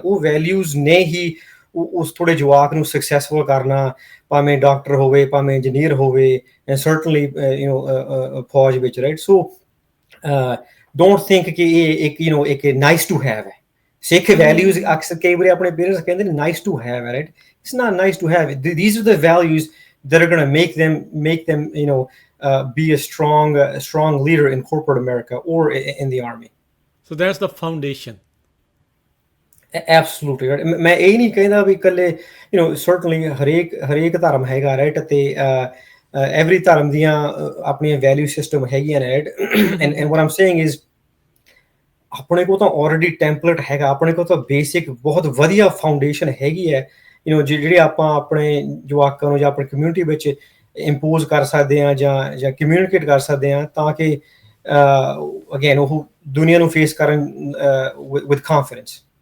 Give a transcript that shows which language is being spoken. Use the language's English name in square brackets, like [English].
[Punjabi] ਉਹ ਵੈਲਿਊਜ਼ ਨੇ ਹੀ ਉਸ ਤੁਹਾਡੇ ਜਵਾਕ ਨੂੰ ਸਕਸੈਸਫੁਲ ਕਰਨਾ, ਭਾਵੇਂ ਡਾਕਟਰ ਹੋਵੇ, ਭਾਵੇਂ ਇੰਜੀਨੀਅਰ ਹੋਵੇ, ਐਂਡ ਸਰਟਨਲੀ ਫੌਜ ਵਿੱਚ, ਰਾਈਟ? [English] so don't think [Punjabi] ਕਿ ਇਹ ਇੱਕ [English] Nice to have ਹੈ। [Punjabi] ਸਿੱਖ ਵੈਲਿਊਜ਼ ਅਕਸਰ ਕਈ ਵਾਰੀ ਆਪਣੇ ਪੇਰੈਂਟਸ ਕਹਿੰਦੇ ਨੇ ਨਾਈਸ ਟੂ ਹੈਵ ਹੈ, right? [English] It's not nice to have. These are the values that are going to make them be a strong leader in corporate America or in the army. So that's the foundation. Absolutely, right? [Punjabi] ਮੈਂ ਇਹ ਨਹੀਂ ਕਹਿੰਦਾ ਵੀ ਇਕੱਲੇ certainly ਹਰੇਕ ਧਰਮ ਹੈਗਾ, right? ਤੇ every ਧਰਮ ਦੀਆਂ ਆਪਣੀਆਂ ਵੈਲਿਊ ਸਿਸਟਮ ਹੈਗੀਆਂ ਨੇ, right? [English] and what I'm saying is [Punjabi] ਆਪਣੇ ਕੋਲ ਤਾਂ already template ਹੈਗਾ, ਆਪਣੇ ਕੋਲ ਤਾਂ ਬੇਸਿਕ ਬਹੁਤ ਵਧੀਆ ਫਾਊਂਡੇਸ਼ਨ ਹੈਗੀ ਹੈ, ਜਿਹੜੀ ਆਪਾਂ ਆਪਣੇ ਜਵਾਕਾਂ ਨੂੰ ਜਾਂ ਆਪਣੀ ਕਮਿਊਨਿਟੀ ਵਿੱਚ ਇੰਪੋਜ਼ ਕਰ ਸਕਦੇ ਹਾਂ, ਜਾਂ ਕਮਿਊਨੀਕੇਟ ਕਰ ਸਕਦੇ ਹਾਂ, ਤਾਂ ਕਿ ਅਗੇਨ ਉਹ ਦੁਨੀਆ ਨੂੰ ਫੇਸ ਕਰਨ [English] with confidence.